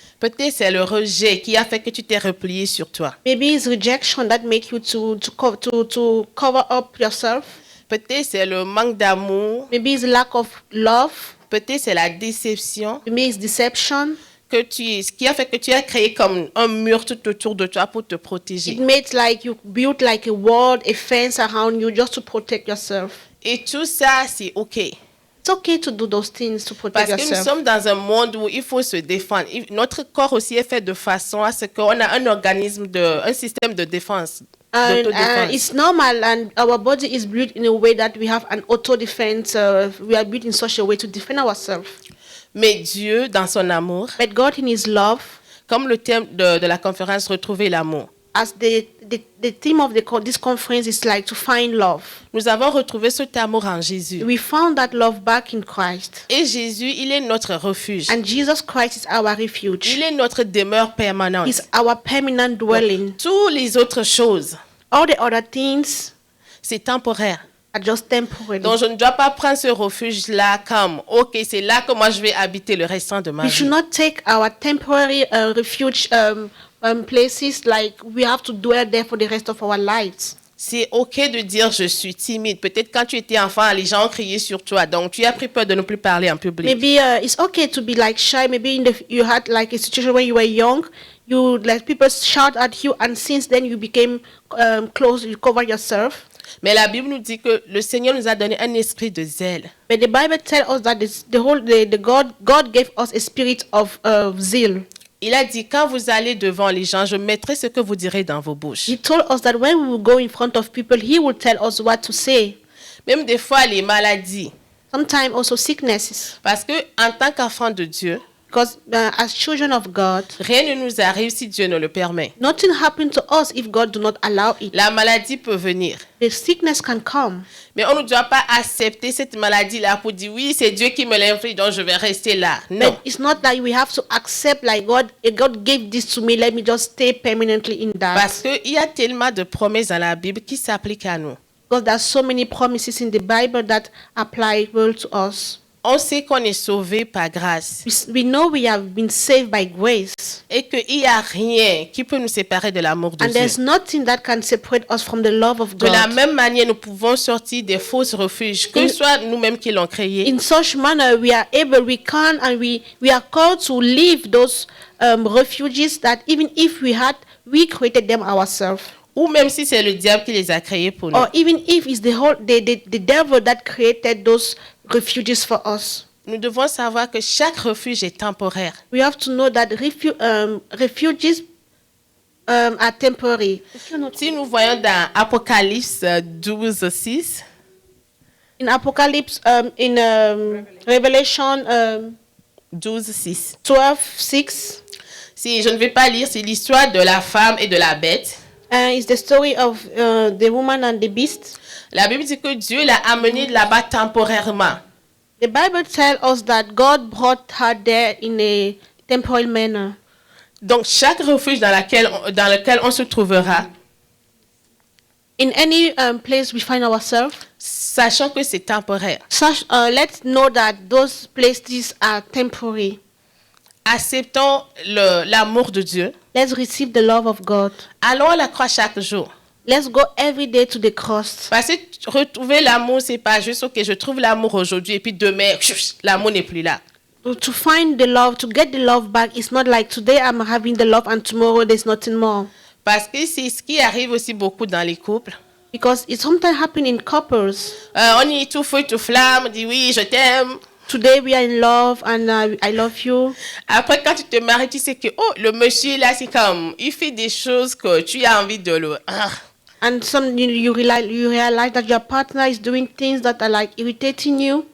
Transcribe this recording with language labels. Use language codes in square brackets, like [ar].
[fr] Peut-être c'est le rejet qui a fait que tu t'es replié sur toi. [en] Maybe it's rejection that make you to cover up yourself. [fr] Peut-être c'est le manque d'amour. [en] Maybe it's lack of love. [fr] Peut-être c'est la déception [en] To me, it's deception. [fr] ce qui a fait que tu as créé comme un mur tout autour de toi pour te protéger. [en] It makes like you build like a wall, a fence around you just to protect yourself. [fr] Et tout ça, c'est OK. [en] It's okay to do those things to protect [fr] Parce que nous [en] yourself. [fr] sommes dans un monde où il faut se défendre. Notre corps aussi est fait de façon à ce qu'on a un système de défense. [en] And [fr] d'autodéfense. [en] it's normal, and our body is built in a way that we have an auto defense. We are built in such a way to defend ourselves. [fr] Mais Dieu, dans son amour, [en] But God, in His love, [fr] comme le thème de la conférence Retrouver l'amour, [en] as the theme of this conference is like to find love. [fr] nous avons retrouvé cet amour en Jésus. [en] We found that love back in Christ, [fr] Et Jésus, il est notre refuge. [en] and Jesus Christ is our refuge. [fr] Il est notre demeure permanente. [en] He's our permanent dwelling. [fr] Toutes les autres choses, [en] All the other things [fr] c'est temporaire. [en] are just temporary. [fr] Donc, je ne dois pas prendre ce refuge-là comme, OK, c'est là que moi je vais habiter le restant de ma [en] We should [fr] vie. [en] not take our temporary refuge places like we have to dwell there for the rest of our lives. [fr] C'est OK de dire je suis timide. Peut-être quand tu étais enfant, les gens ont crié sur toi. Donc, tu as pris peur de ne plus parler en public. [en] Maybe it's okay to be like shy. Maybe you had like a situation when you were young, you like people shout at you, and since then you became close. You cover yourself. [fr] Mais la Bible nous dit que le Seigneur nous a donné un esprit de zèle. [en] But the Bible tells us that God gave us a spirit of zeal. [fr] Il a dit, quand vous allez devant les gens, je mettrai ce que vous direz dans vos bouches. [en] He told us that when we will go in front of people, He will tell us what to say. [fr] Même des fois, les maladies. [en] Sometimes also sicknesses. [fr] Parce que en tant qu'enfant de Dieu, [en] Because as children of God, [fr] rien ne nous arrive si Dieu ne le permet. [en] nothing happened to us if God do not allow it. [fr] La maladie peut venir. [en] The sickness can come. [fr] Mais on ne doit pas accepter cette maladie-là pour dire, oui, c'est Dieu qui me l'inflige, donc je vais rester là. Non. [en] But it's not that we have to accept like God gave this to me, let me just stay permanently in that. [fr] Parce qu'il y a tellement de promesses dans la Bible qui s'appliquent à nous. [en] Because there's so many promises in the Bible that apply well to us. [fr] On sait qu'on est sauvé par grâce [en] We know we have been saved by grace. [fr] et qu'il n'y a rien qui peut nous séparer de l'amour de [en] And there's [fr] Dieu. [en] nothing that can separate us from the love of [fr] De la [en] God. [fr] même manière, nous pouvons sortir des faux refuges, que ce soit nous-mêmes qui l'ont créé, [en] In such manner, we can, and we are called to leave those refuges that even if we created them ourselves. [fr] ou même si c'est le diable qui les a créés pour nous. [en] Or even if it's the devil that created those refuges for us. [fr] Nous devons savoir que chaque refuge est temporaire. [en] We have to know that refuges are temporary. [fr] Si nous voyons dans Apocalypse 12:6, [en] In Apocalypse, in Revelation [fr] 12:6. [en] 12:6, [fr] Si je ne vais pas lire, c'est l'histoire de la femme et de la bête. [en] it's the story of the woman and the beast. [fr] La Bible dit que Dieu l'a amenée là-bas temporairement. [en] The Bible tells us that God brought her there in a temporal manner. [fr] Donc chaque refuge dans lequel on se trouvera, [en] In any place we find ourselves, [fr] sachant que c'est temporaire, [en] let's know that those places are temporary. [fr] acceptons l'amour de Dieu. [en] Let's receive the love of God. [fr] Allons à la croix chaque jour. [en] Let's go every day to the cross. [fr] Parce que retrouver l'amour, c'est pas juste, OK, je trouve l'amour aujourd'hui et puis demain, l'amour n'est plus là. [en] To find the love, to get the love back, it's not like today I'm having the love and tomorrow there's nothing more. [fr] Parce que c'est ce qui arrive aussi beaucoup dans les couples. [en] Because it sometimes happens in couples. [fr] On y est tout feu, tout flamme, on dit oui, je t'aime. [en] Today we are in love and I love you. [fr] Après, quand tu te maries, tu sais que oh, le monsieur là, c'est comme, il fait des choses que tu as envie de le... [en] And you realize that your partner is doing things that are like irritating you.